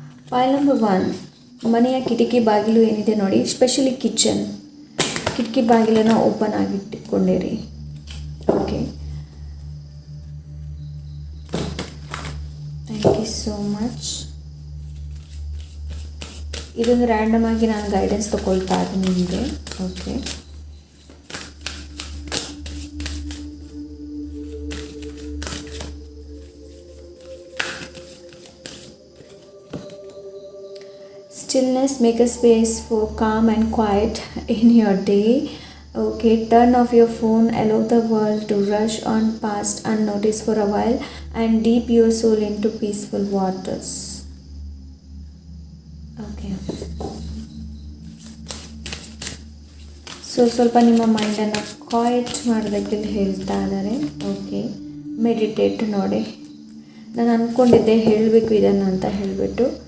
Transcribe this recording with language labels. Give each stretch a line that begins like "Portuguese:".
Kannada: File number 1, ಮನೆಯ ಕಿಟಕಿ ಬಾಗಿಲು ಏನಿದೆ ನೋಡಿ, ಸ್ಪೆಷಲಿ ಕಿಟಕಿ ಬಾಗಿಲನ್ನು open ಆಗಿಟ್ಟುಕೊಂಡಿರಿ.
English: Okay, thank you so much.
Kannada: ಇದೊಂದು ರ್ಯಾಂಡಮ್ ಆಗಿ ನಾನು ಗೈಡೆನ್ಸ್ ತೊಗೊಳ್ತಾ ಇದ್ದೀನಿ ನಿಮಗೆ.
English: Okay, stillness, make a space for calm and quiet in your day. Okay, turn off your phone, allow the world to rush on past unnoticed for a while, and deep your soul into peaceful waters.
Kannada: Okay, so ಸ್ವಲ್ಪ ನಿಮ್ಮ ಮೈಂಡನ್ನು quite ಮಾಡೋದಕ್ಕೆ ಹೇಳ್ತಾ ಇದ್ದಾರೆ. Okay, meditate ನೋಡಿ. ನಾನು ಅಂದ್ಕೊಂಡಿದ್ದೆ ಹೇಳಬೇಕು ಇದನ್ನು ಅಂತ ಹೇಳಿಬಿಟ್ಟು.